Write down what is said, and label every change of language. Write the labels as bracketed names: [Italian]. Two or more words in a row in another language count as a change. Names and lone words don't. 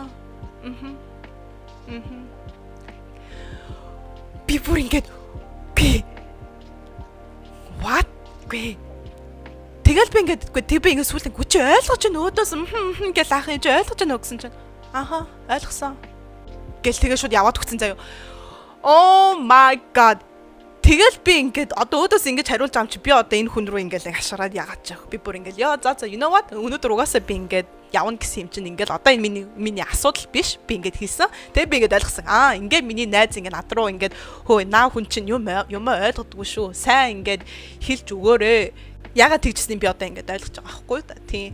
[Mongolian] би бүр ингээд би what гэ тэгэл би ингээд тэг би ингээд сүүлд гүч ойлгож байна өөдөөс гэж аах юм чи ойлгож байна уу гэсэн чинь аха ойлгосон гэл тэгээ шууд яваад өгсөн заяа. [English] Oh my god. [Mongolian] Тэгэл би ингээд одоо өөдөөс ингэж хариулж байгаа юм чи би одоо энэ хүн рүү ингээд хашраад яагаад ч би бүр ингээд ёо за [English] you know what [Mongolian] өнөөдөр угаасаа би ингээд явна гэсэн юм чинь ингээд одоо энэ миний асуудал биш би ингээд хийсэн. Тэгээ би ингээд ойлгосон. Ингээд миний найз ингээд над руу ингээд хөө наа хүн чинь юм ойлгодгүй шүү. Сайн ингээд хэлж өгөөрэй. Яагаад тэгжсэн би одоо ингээд ойлгож байгаа байхгүй да. Тийм.